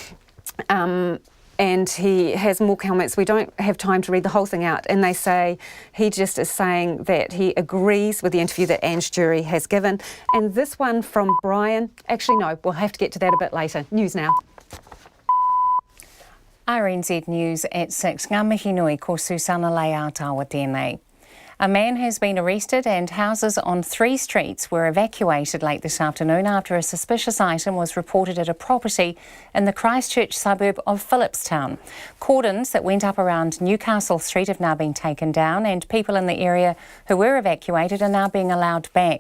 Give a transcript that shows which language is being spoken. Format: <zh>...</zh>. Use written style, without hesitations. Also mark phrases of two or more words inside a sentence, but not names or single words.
<en>And he has more comments. We don't have time to read the whole thing out. And they say he just is saying that he agrees with the interview that Ange Jury has given. And this one from Brian, actually no, we'll have to get to that a bit later. News now. RNZ News at 6.</en> <mi>Ngā mihi nui ko Susana Leātawa tēnei.</mi> <en>A man has been arrested and houses on 3 streets were evacuated late this afternoon after a suspicious item was reported at a property in the Christchurch suburb of Phillipstown. Cordons that went up around Newcastle Street have now been taken down and people in the area who were evacuated are now being allowed back.</en>